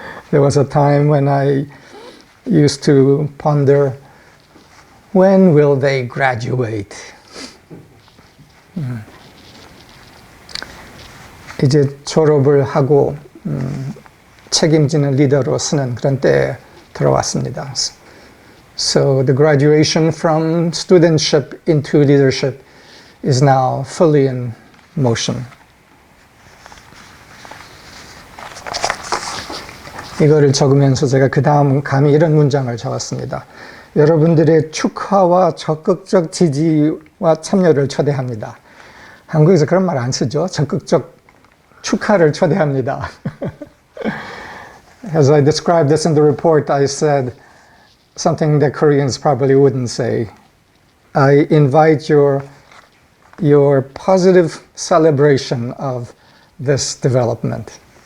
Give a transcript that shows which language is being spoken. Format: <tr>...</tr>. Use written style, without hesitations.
<en>There was a time when I used to ponder, when will they graduate?</en> <ko>이제 졸업을 하고 책임지는 리더로 서는 그런 때에 들어왔습니다.</ko> <en>So the graduation from studentship into leadership is now fully in motion.</en> <ko>이거를 적으면서 제가 그 다음 감히 이런 문장을 적었습니다. 여러분들의 축하와 적극적 지지와 참여를 초대합니다. 한국에서 그런 말 안 쓰죠. 적극적 축하를 초대합니다.</ko> <en>As I described this in the report, I said something that Koreans probably wouldn't say. I invite your positive celebration of this development.</en>